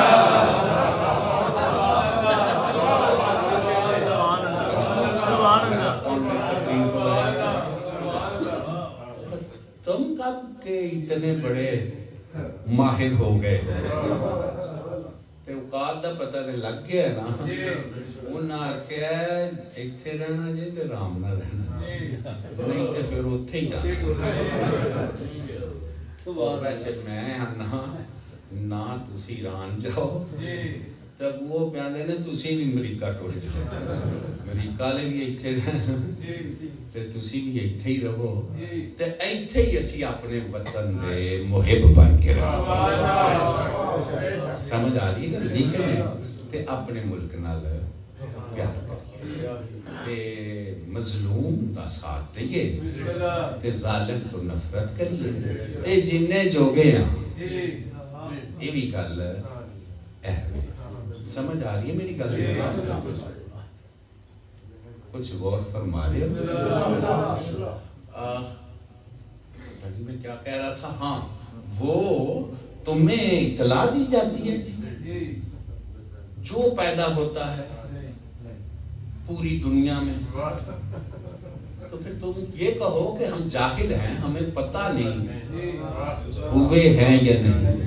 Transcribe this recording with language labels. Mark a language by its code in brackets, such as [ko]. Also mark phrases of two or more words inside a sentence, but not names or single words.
[ur] تم کب کے اتنے بڑے ماہر ہو گئے؟ [pa] اوقات دا پتہ تے لگ گیا نا، انہاں آکھیا ایتھے رہنا جی تے رام نہ رہنا، نہیں تے پھر اوتھے ہی جانا۔ ویسے میں نہ تسی ایران جاؤ، تب وہ پیاندے نے تسی بھی امریکہ ٹر جاؤ، امریکہ والے بھی ایتھے رہنا تے تسی بھی ایتھے ہی رہو، تے ایتھے ہی اسی اپنے وطن دے محب بن کے رہو۔ [ur] سمجھ آ رہی ہے نا؟ [pa] تے اپنے ملک نال پیار کریے، تے مظلوم دا ساتھ دئیے، تے ظالم تو نفرت کریے، تے جننے جوگے ہیں یہ بھی گل ہے۔ سمجھ آ رہی ہے میری گل؟ [ur] کچھ غور فرما رہے میں کیا کہہ رہا تھا؟ ہاں، وہ تمہیں اطلاع دی جاتی ہے جو پیدا ہوتا ہے پوری دنیا میں، تو پھر تم یہ کہو کہ ہم جاہل ہیں، ہمیں پتہ نہیں ہوئے ہیں یا نہیں۔